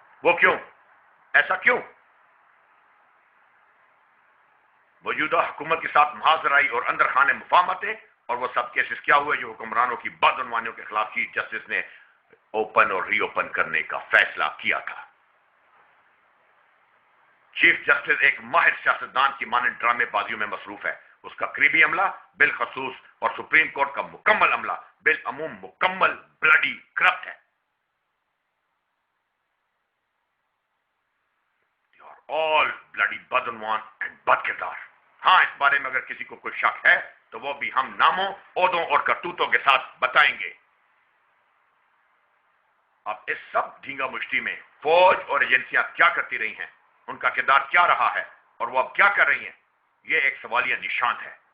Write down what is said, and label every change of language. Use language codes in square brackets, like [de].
[ur] وہ کیوں؟ ایسا کیوں؟ موجودہ حکومت کے ساتھ محاذرائی اور اندر خانے مفاہمتیں، اور وہ سب کیسز کیا ہوئے جو حکمرانوں کی بدعنوانیوں کے خلاف چیف جسٹس نے اوپن اور ری اوپن کرنے کا فیصلہ کیا تھا. چیف جسٹس ایک ماہر سیاستدان کی مانند ڈرامے بازیوں میں مصروف ہے. اس کا قریبی عملہ بالخصوص اور سپریم کورٹ کا مکمل عملہ بالعموم مکمل بلڈی کرپٹ ہے. [en] They are all bloody بدعنوان and [ur] بد کردار. ہاں، اس بارے میں اگر کسی کو کوئی شک ہے تو وہ بھی ہم ناموں، عہدوں اور کرتوتوں کے ساتھ بتائیں گے. اب اس سب ڈھینگا مشتی میں فوج اور ایجنسیاں کیا کرتی رہی ہیں، ان کا کردار کیا رہا ہے اور وہ اب کیا کر رہی ہیں، یہ ایک سوالیہ نشان ہے.